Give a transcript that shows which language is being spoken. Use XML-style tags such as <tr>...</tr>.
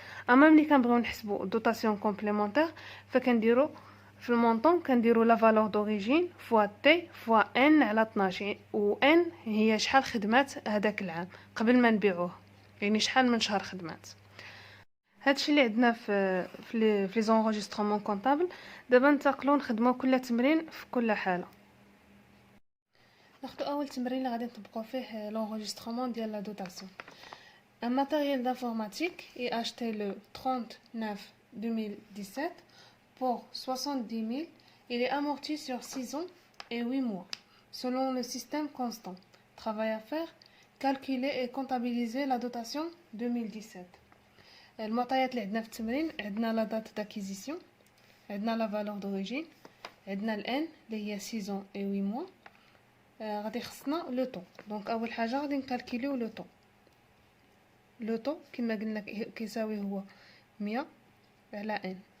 <ar>اما ملي كنبغيو نحسبوا دوتاسيون كومبليمونتير فكنديروا في المونطون كنديروا لا فالور دوريجين فوا تي فوا ان على 12، و ان هي شحال خدمات هذاك العام قبل ما نبيعوه، يعني شحال من شهر خدمات. هادشي اللي عندنا في لي زونغيسترومون كونطابل. دابا ننتقلوا نخدموا كل تمرين في كل حاله. ناخذ اول تمرين اللي غادي نطبقوا فيه l'enregistrement ديال لا دوتاسيون.</ar> <fr>Un matériel d'informatique est acheté le 30/9/2017 pour 70 000. Il est amorti sur 6 ans et 8 mois selon le système constant. Travail à faire: calculer et comptabiliser la dotation 2017.</fr> <ar>المعطيات اللي عندنا في التمرين: عندنا لا دات d'acquisition، عندنا لا valeur d'origine، عندنا الان اللي هي</ar> <fr>6 ans et 8 mois.</fr> <ar>غادي خصنا لو طون. دونك اول حاجه غادي نكالكوليو لو طون. لو طون كما قلنا كيساوي هو 100 على ان.</ar>